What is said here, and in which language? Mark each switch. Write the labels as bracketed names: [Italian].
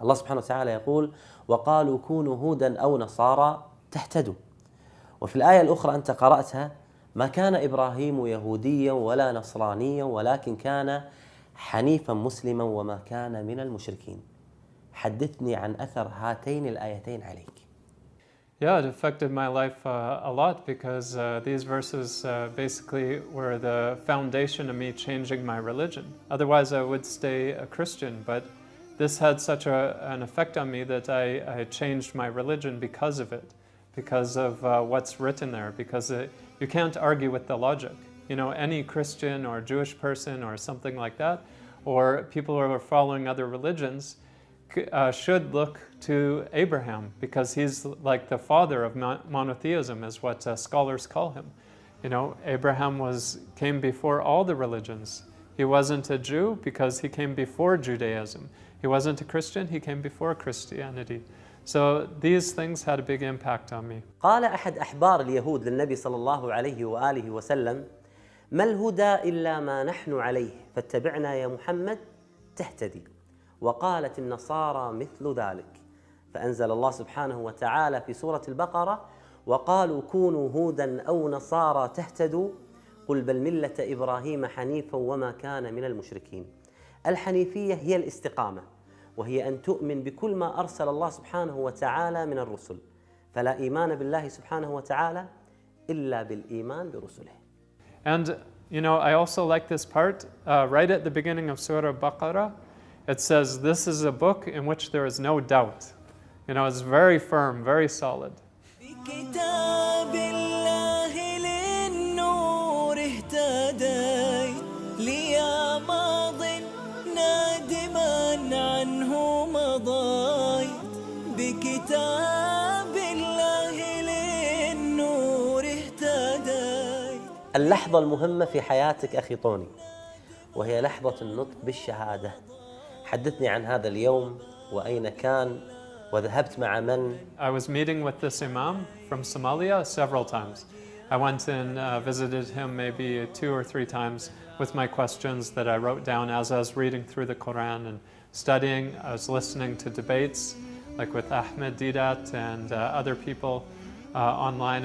[Arabic] الله سبحانه وتعالى يقول: وقالوا كونوا هودا أو نصارى تهتدوا. وفي الآية الأخرى أنت قرأتها: ما كان إبراهيم يهوديا ولا نصرانيا ولكن كان حنيفا مسلما وما كان من المشركين. حدثني عن أثر هاتين الآيتين عليك. [English] Yeah, it affected my life a lot because these verses basically were the foundation of me changing my religion. Otherwise, I would stay a Christian, but this had such an effect on me that I changed my religion because of it, because of what's written there, because you can't argue with the logic. You know, any Christian or Jewish person or something like that, or people who are following other religions, should look to Abraham because he's like the father of monotheism, is what scholars call him. You know, Abraham came before all the religions. He wasn't a Jew because he came before Judaism. He wasn't a Christian, he came before Christianity. So these things had a big impact on me. [Arabic] قال أحد أحبار اليهود للنبي صلى الله عليه وآله وسلم: ما الهدى إلا ما نحن عليه فاتبعنا يا محمد تهتدي. وقالت النصارى مثل ذلك، فأنزل الله سبحانه وتعالى في سورة البقرة: وقالوا كونوا هودا أو نصارى تهتدوا قل بل ملة إبراهيم حنيفا وما كان من المشركين. الحنيفية هي الاستقامة، وهي أن تؤمن بكل ما أرسل الله سبحانه وتعالى من الرسل، فلا إيمان بالله سبحانه وتعالى إلا بالإيمان برسله. [English] And you know, I also like this part right at the beginning of Surah Baqarah. It says, this is a book in which there is no doubt. You know, it's very firm, very solid. [Arabic] بكتاب الله للنور اهتديت ليا ماض نادما عنه مضيت. بكتاب الله للنور اهتديت. اللحظة المهمة في حياتك أخي طوني وهي لحظة النطق بالشهادة. حدثني عن هذا اليوم وأين كان وذهبت مع من. [English] I was meeting with this imam from Somalia several times. I went and visited him maybe 2 or 3 times with my questions that I wrote down as I was reading through the Quran and studying. I was listening to debates like with ح and other people online.